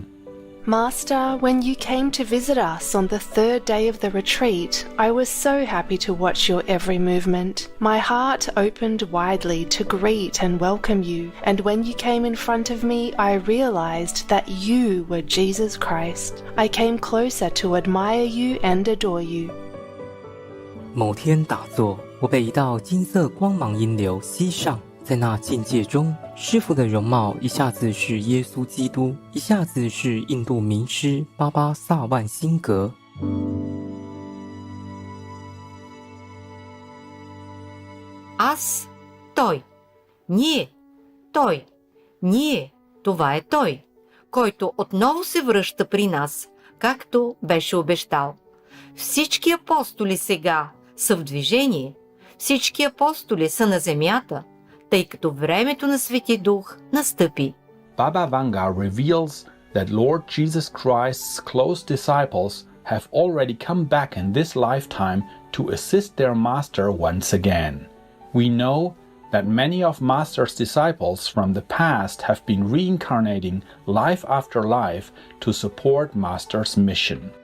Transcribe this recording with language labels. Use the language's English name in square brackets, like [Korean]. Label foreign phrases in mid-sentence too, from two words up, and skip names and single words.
[English] Master, when you came to visit us on the third day of the retreat, I was so happy to watch your every movement. My heart opened widely to greet and welcome you, and when you came in front of me, I realized that you were Jesus Christ. I came closer to admire you and adore you. [Chinese] 某天打坐，我被一道金色光芒阴流吸上，在那境界中，师父的容貌一下子是耶稣基督，一下子是印度名师巴巴萨万辛格。 [Bulgarian] Аз, той, ние, той, ние, това е той, който отново се връща при нас, както беше обещал. Всички апостоли сега са в движение, всички апостоли са на земята, тъй като времето на Свети Дух настъпи. [English] Baba Vanga reveals that Lord Jesus Christ's close disciples have already come back in this lifetime to assist their Master once again. We know that many of Master's disciples from the past have been reincarnating life after life to support Master's mission.